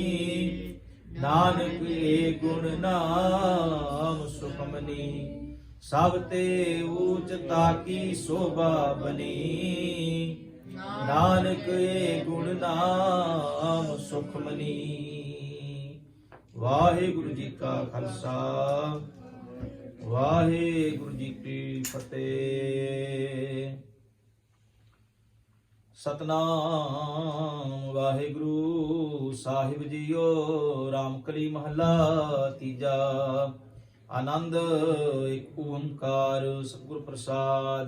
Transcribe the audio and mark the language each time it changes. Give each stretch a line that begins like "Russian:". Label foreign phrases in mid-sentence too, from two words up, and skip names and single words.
Punjabi: ਨਾਨਕ ਏ ਗੁਣ ਨਾਮ ਸੁਖਮਨੀ, ਸਭ ਤੇ ਊਂਚਤਾ ਕੀ ਸ਼ੋਭਾ ਬਨੀ। ਨਾਨਕ ਏ ਗੁਣ ਨਾਮ ਸੁਖਮਨੀ। ਵਾਹਿਗੁਰੂ ਜੀ ਕਾ ਖਾਲਸਾ ਵਾਹਿਗੁਰੂ ਜੀ ਕੀ ਫਤਿਹ। ਸਤਨਾਮ ਵਾਹਿਗੁਰੂ ਸਾਹਿਬ ਜੀਓ। ਰਾਮਕਲੀ ਮਹੱਲਾ ਤੀਜਾ। ਆਨੰਦ ਇੱਕ ਓੰਕਾਰ ਸਤਿਗੁਰ ਪ੍ਰਸਾਦ।